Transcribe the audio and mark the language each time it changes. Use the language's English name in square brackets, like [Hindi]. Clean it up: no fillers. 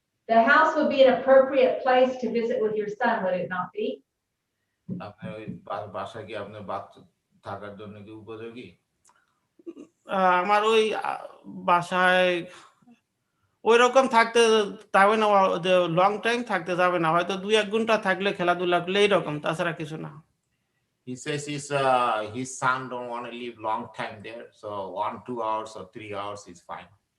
[English] The house would be an appropriate place to visit with your son, would it not be? [Bangla] আপনার ওই বাসা কি আপনার থাকার জন্য কি উপযোগী? আমার ওই বাসায় ওই রকম থাকতে যাবে না, লং টাইম থাকতে যাবে না, হয়তো 2-1 ঘন্টা থাকলে খেলাধুলা করলে এইরকম, তাছাড়া কিছু না। [English] He says his son don't want to live long time there, so 1-2 hours or 3 hours is fine.